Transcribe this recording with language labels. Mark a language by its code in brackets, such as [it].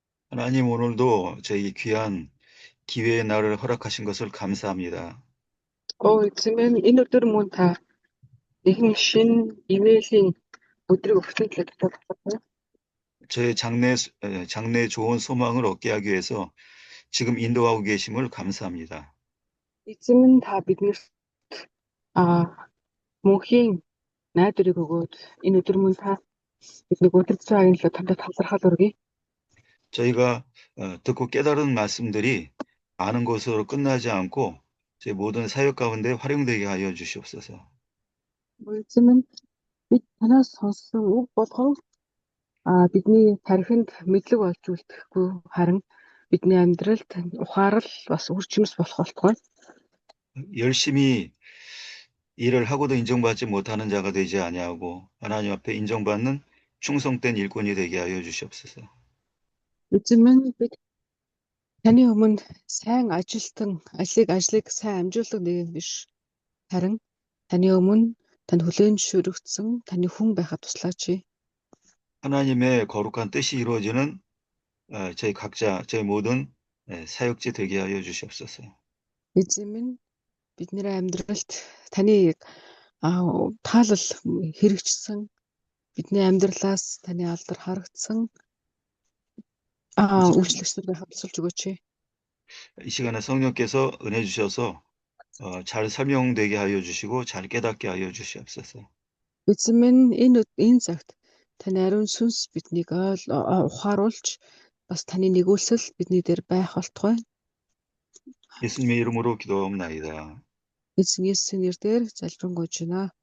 [ko] 하나님 오늘도 저희 귀한 기회의 날을 허락하신 것을 감사합니다. [mn] Эзэн минь энэ өдөр мөн та нэгэн шинэ ивэлийн өдрийг өгсөн төлөө талархав. [ko] 저의 장래 좋은 소망을 얻게 하기 위해서 지금 인도하고 계심을 감사합니다. [mn] Эзэн минь та биднэрт мөнхийн найдварыг өгөөд энэ өдөр мөн та бидний өдөр цагийн төлөө танд талархал өргөе. [ko] 저희가 듣고 깨달은 말씀들이 아는 것으로 끝나지 않고 제 모든 사역 가운데 활용되게 하여 주시옵소서. [mn] Эзэн минь бид танаас сонссон үг болгон бидний тархинд мэдлэг болж үлдэхгүй харин бидний амьдралд ухаарал бас үр жимс болох болтугай. [ko] 열심히 일을 하고도 인정받지 못하는 자가 되지 아니하고 하나님 앞에 인정받는 충성된 일꾼이 되게 하여 주시옵소서. [mn] Эзэн минь бид таны өмнө сайн ажилтан ажлыг сайн амжуулдаг нэгэн биш. харин таны өмнө танд хүлээн зөвшөөрөгдсөн таны хүн байхад туслаач. [ko] 하나님의 거룩한 뜻이 이루어지는 저희 각자, 저희 모든 사역지 되게 하여 주시옵소서. [mn] Эзэн минь бидний амьдралд таны таалал хэрэгжсэн бидний амьдралаас таны алдар харагдсан үйлчлэгчдүүд байхад тусалж өгөөч. [ko] 이 시간에 성령께서 은혜 주셔서 잘 설명되게 하여 주시고 잘 깨닫게 하여 주시옵소서. [mn] Эзэн минь энэ цагт таны ариун сүнс биднийг ухааруулж бас таны нэгүүлсэл бидний дээр байх болтугай. [ko] 예수님의 이름으로 기도하옵나이다. [mn] Эзэн Есүсийн нэрээр залбирanгуйж байна.